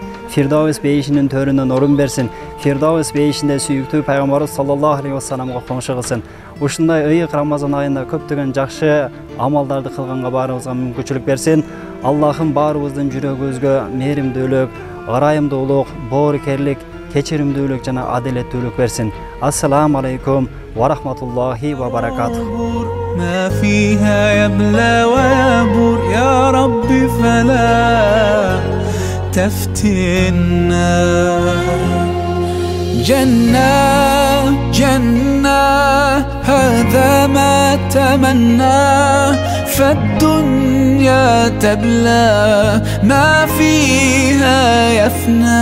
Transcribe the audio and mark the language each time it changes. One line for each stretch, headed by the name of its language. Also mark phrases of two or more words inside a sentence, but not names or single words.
Kyrgyz: Фирдаус бейишинин төрүнөн орун берсин. Фирдаус бейишинде сүйүктүү пайгамбарыбыз
Arabic: صلى الله عليه
Kyrgyz: вассаламга коңшу кылсын. Ушундай ыйык Рамазан айында көптөгөн жакшы амалдарды кылганга баарыбызга мүмкүнчүлүк берсин. Аллахым баарыбыздын жүрөгүбүзгө мээримдүүлүк, ырайымдуулук, боорукерлик, кечиримдүүлүк жана адилеттүүлүк берсин.
Arabic: السلام عليكم ورحمة الله وبركاته. ما فيها يبلى ويبور يا ربي فلا تفتنا. جنة جنة هذا ما تمناه فالدنيا تبلى ما فيها يفنى.